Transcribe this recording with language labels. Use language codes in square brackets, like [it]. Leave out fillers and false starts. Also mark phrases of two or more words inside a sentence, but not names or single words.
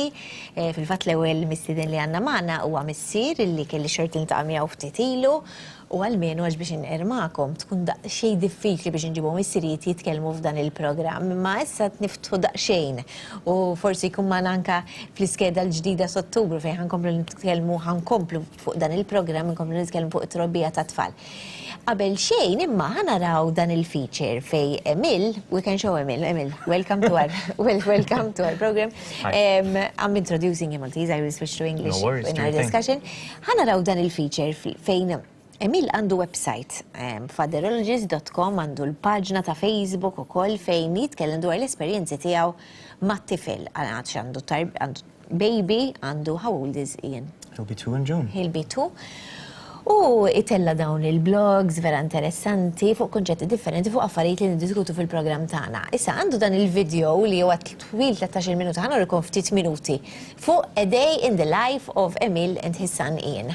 [mt] Fil-fatt l-ewwel mistieden li għandna magħna huwa missier illi kelli xort niltaqa' miegħu ftit ilu u għalmenu għax biex inqermakom tkun daqsxejn diffiċli biex inġibu missierijiet jitkellmu f'dan il-programm, imma issa niftħu daqsxejn u forsi jkun magħna anke fl-iskeda l-ġdida s'Ottubru fejn ħankomplu fuq dan il-programm inkomplu nitkellmu fuq it-trobbija tat-tfal. Qabel xejn imma ħanaraw dan il-feature fej Emil, [en] we can show Emil, welcome to our program. I'm introducing him, I will switch to English in our discussion. [mt] Ħanaraw dan il-feature fejn Emil għandu website, fatherologist.com, għandu l-paġna ta' Facebook u koll fejn jitkellem dwar l-esperjenzi tiegħu mat-tifel. Għandu baby, għandu [en] how old is Ian? He'll be 2 in June. He'll be 2. [mt] U itella dawn il-blogs vera interessanti fuq konċetti differenti fuq affarijiet li niddiskutu fil-programm tagħna. Issa għandu dan il-video li huwa twil 13 minuta, ħanurikom ftit minuti fuq A Day in the Life of Emil and his son Ian.